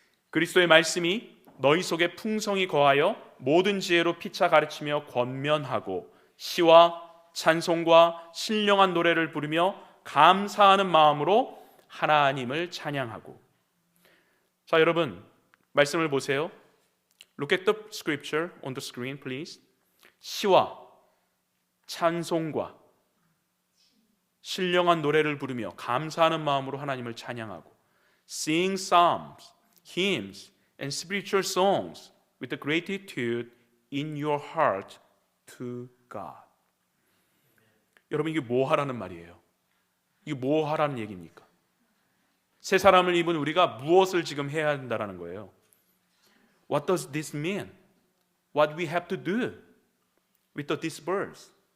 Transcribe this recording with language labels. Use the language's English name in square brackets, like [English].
[Korean] 그리스도의 말씀이 너희 속에 풍성히 거하여 모든 지혜로 피차 가르치며 권면하고 시와 찬송과 신령한 노래를 부르며 감사하는 마음으로 하나님을 찬양하고. 자, 여러분 말씀을 보세요. [English] Look at the scripture on the screen, please. [Korean] 시와 찬송과 신령한 노래를 부르며 감사하는 마음으로 하나님을 찬양하고. [English] Sing psalms, hymns and spiritual songs with the gratitude in your heart to God. [Korean] 여러분 이게 뭐 하라는 말이에요? 이게 뭐 하라는 얘기입니까? 새 사람을 입은 우리가 무엇을 지금 해야 한다는 거예요? [English] What does this mean? What we have to do with this verse?